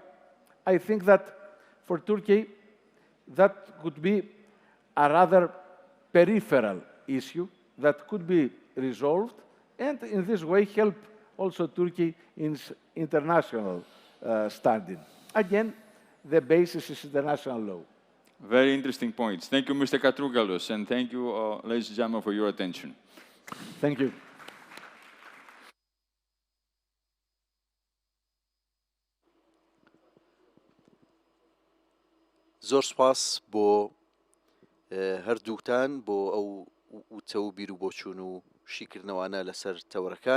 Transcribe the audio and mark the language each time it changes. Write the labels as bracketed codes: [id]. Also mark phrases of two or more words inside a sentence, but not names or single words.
[en] I think that for Turkey, that could be a rather peripheral issue that could be resolved and in this way help also Turkey in its international standing. Again, the basis is international law. Very interesting points. Thank you, Mr. Katrougalos, and thank you, ladies and gentlemen, for your attention. Thank you. [ckb] زۆر سپاس بۆ هەردووتان بۆ ئەو وتە و بیر و بۆچوون و شیکردنەوانە لەسەر تەورەکان.